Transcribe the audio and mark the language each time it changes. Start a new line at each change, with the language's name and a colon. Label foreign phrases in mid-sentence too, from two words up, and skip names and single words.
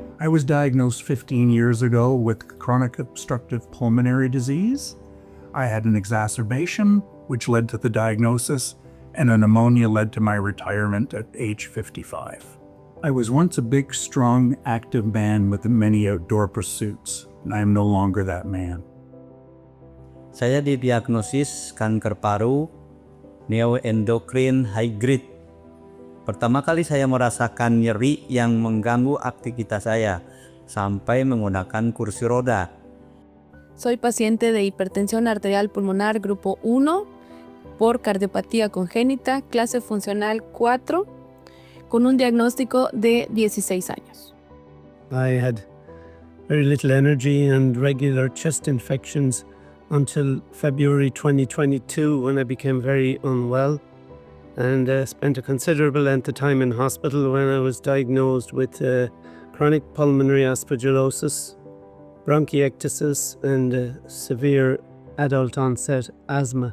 English: was diagnosed 15 years ago with chronic obstructive pulmonary disease. I had an exacerbation, which led to the diagnosis, and a pneumonia led to my retirement at age 55. I was once a big, strong, active man with many outdoor pursuits, and I am no longer that man.
Indonesian: Saya didiagnosis kanker paru,
English: neuroendocrine high grade.
Indonesian: Pertama kali saya merasakan nyeri yang mengganggu aktivitas saya sampai menggunakan kursi roda.
Spanish: Soy paciente de hipertensión arterial pulmonar grupo 1 por cardiopatía congénita, clase funcional 4, con un diagnóstico de 16 años.
English: I had very little energy and regular chest infections until February 2022 when I became very unwell and spent a considerable length of time in hospital when I was diagnosed with chronic pulmonary aspergillosis, bronchiectasis and severe adult onset asthma.